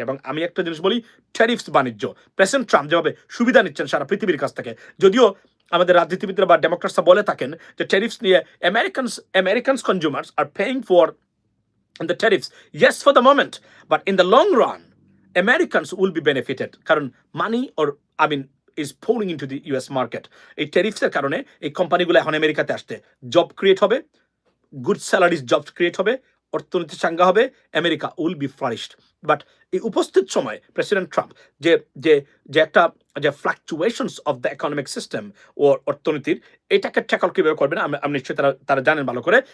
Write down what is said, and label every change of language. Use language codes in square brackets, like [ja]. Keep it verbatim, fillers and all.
[bn] এবং আমি একটা জিনিস বলি, ট্যারিফস বাণিজ্য, প্রেসিডেন্ট ট্রাম্প যেভাবে সুবিধা নিচ্ছেন সারা পৃথিবীর কাছ থেকে, যদিও আমাদের রাজনীতিবিদরা বা ডেমোক্রাটসরা বলে থাকেন যে ট্যারিফস নিয়ে [en] Americans Americans consumers are paying for the tariffs, yes, for the moment, but in the long run, Americans will be benefited. Current money, or I mean, is pouring into the U S market. [bn] এই ট্যারিফসের কারণে এই কোম্পানিগুলো এখন আমেরিকাতে আসতে, job create হবে, good salaries job create হবে, অর্থনীতি চাঙ্গা হবে, [en] America will be flourished. [bn] But এই উপস্থিত সময় প্রেসিডেন্ট ট্রাম্প যে যে যে একটা যে [en] fluctuations of the economic system [bn] ও অর্থনীতির, এটাকে ট্যাকল কীভাবে করবেন আমি আমি নিশ্চয়ই তারা তারা জানেন ভালো করে।